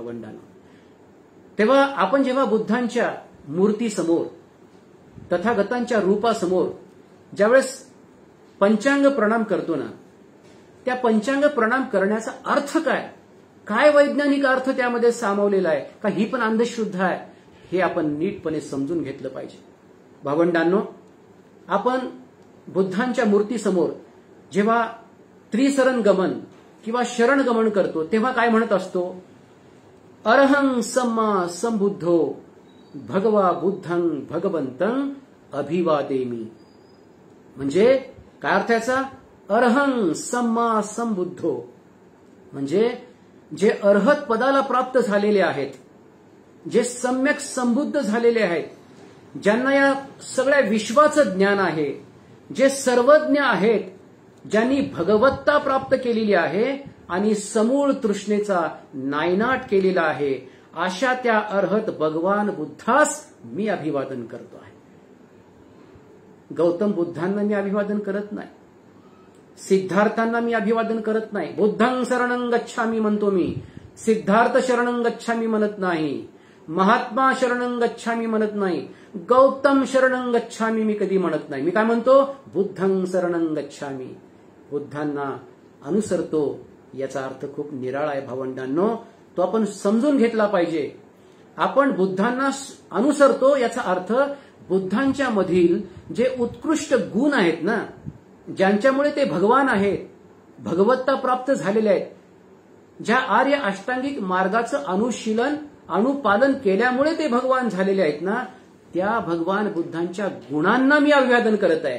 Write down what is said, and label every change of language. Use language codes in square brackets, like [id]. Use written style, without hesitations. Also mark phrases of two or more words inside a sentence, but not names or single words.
[mr] भावंडांनो, तेव्हा आपण जेव्हा बुद्धांच्या मूर्तीसमोर तथागतांच्या रूपासमोर ज्यावेळेस पंचांग प्रणाम करतो ना, त्या पंचांग प्रणाम करण्याचा अर्थ काय, काय वैज्ञानिक अर्थ त्यामध्ये सामावलेला आहे का ही पण अंधश्रद्धा आहे, हे आपण नीटपणे समजून घेतलं पाहिजे. भावंडांनो, आपण बुद्धांच्या मूर्तीसमोर जेव्हा त्रिसरण गमन किंवा शरण गमन करतो तेव्हा काय म्हणत असतो? [pi] अरहं सम्मा संबुद्धो भगवा बुद्धं भगवंतं अभिवादेमी. [mr] म्हणजे काय अर्थ याचा? [pi] अरहं सम्मा संबुद्धो [mr] म्हणजे जे अर्हत पदाला प्राप्त झालेले आहेत, जे सम्यक संबुद्ध झालेले आहेत, ज्यांना या सगळ्या विश्वाचं ज्ञान आहे, जे सर्वज्ञ आहेत, ज्यांनी भगवत्ता प्राप्त केलेली आहे आणि समूळ तृष्णेचा नायनाट केलेला आहे, अशा त्या अर्हत भगवान बुद्धास मी अभिवादन करतो आहे. गौतम बुद्धांना मी अभिवादन करत नाही, सिद्धार्थांना मी अभिवादन करत नाही. [pi] बुद्धं शरणं गच्छामी [mr] म्हणतो मी, सिद्धार्थ [pi] शरणं गच्छामी [mr] म्हणत नाही, महात्मा [pi] शरणं गच्छामी [mr] म्हणत नाही, गौतम [pi] शरणं गच्छामी [mr] मी कधी म्हणत नाही. मी काय म्हणतो? बुद्धं शरणं गच्छामी. बुद्धांना अनुसरतो. याचा अर्थ खूप निराळा आहे भावंडांनो, तो आपण समजून घेतला पाहिजे. आपण बुद्धांना अनुसरतो याचा अर्थ बुद्धांच्या मधील जे उत्कृष्ट गुण आहेत ना, ज्यांच्यामुळे ते भगवान आहेत, भगवत्ता प्राप्त झालेले आहेत, ज्या आर्य अष्टांगिक मार्गाचं अनुशीलन अनुपालन केल्यामुळे ते भगवान झालेले आहेत ना, त्या भगवान बुद्धांच्या गुणांना मी अभिवादन करत आहे.